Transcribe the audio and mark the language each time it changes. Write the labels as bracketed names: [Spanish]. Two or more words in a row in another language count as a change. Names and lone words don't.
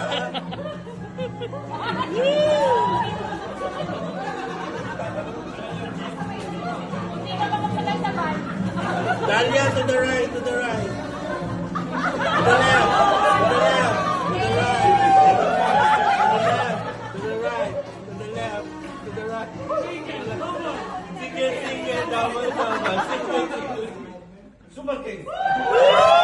[English] Dalia, to the right, to the right. To the left, to the left, to the right. To the right, to the left, to the right. Sige, sige, double, double. Sige, sige. Super King.